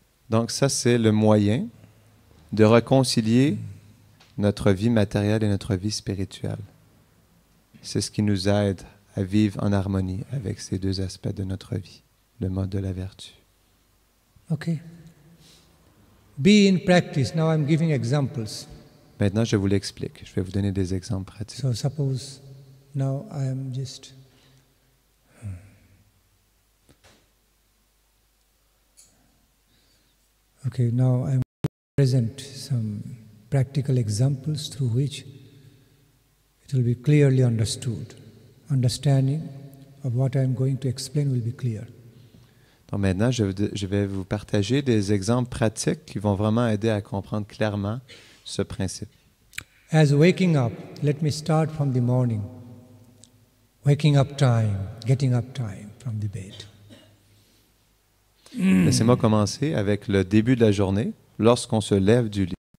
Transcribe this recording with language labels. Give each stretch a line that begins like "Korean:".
French: Donc ça, c'est le moyen de réconcilier notre vie matérielle et notre vie spirituelle. C'est ce qui nous aide à vivre en harmonie avec ces deux aspects de notre vie, le mode de la vertu.
English: Okay. Be in practice. Now I'm giving examples.
French: Maintenant, je vous l'explique. Je vais vous donner des exemples pratiques.
English: So suppose now I am just okay, now I am present some practical examples through which it will be clearly understood. Understanding of what I am going to explain will be clear.
French: Donc maintenant, je vais vous partager des exemples pratiques qui vont vraiment aider à comprendre clairement ce principe.
English: As waking up, let me start from the morning. Waking up time, getting up time from the bed.
French: Laissez-moi commencer avec le début de la journée, lorsqu'on se lève du lit.